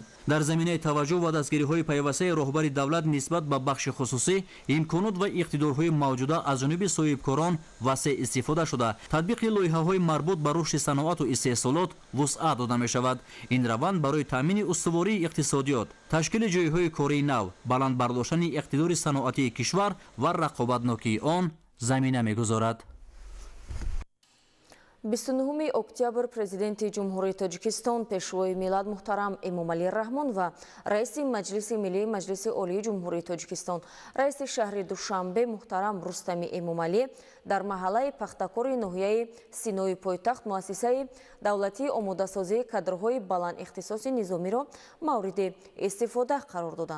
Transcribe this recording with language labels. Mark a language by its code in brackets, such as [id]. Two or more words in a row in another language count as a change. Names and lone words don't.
[fa] در زمینه توجه و دستگیری‌های پیوسته راهبر دولت نسبت به بخش خصوصی امکانات و اقتدارهای موجوده از جانب صاحبکاران وسیع استفاده شده تطبیق لایحه‌های مربوط به رشد صنعت و استحصالات وسعت داده می‌شود. این روند برای تامین استواری اقتصادیات، تشکیل جایهای کاری نو، بلند برداشتن اقتدار صنعتی کشور و رقابتناکی آن زمینه می‌گذارد. [tg] 29 октябр президенти ҷумҳурии тоҷикистон пешвои миллат муҳтарам эмомалӣ раҳмон ва раиси маҷлиси миллии маҷлиси олии ҷумҳурии тоҷикистон раиси шаҳри душанбе муҳтарам рустами эмомалӣ дар маҳаллаи пахтакори ноҳияи синои пойтахт муассисаи давлатии омодасозии кадрҳои баландихтисоси низомиро мавриди истифода қарор доданд.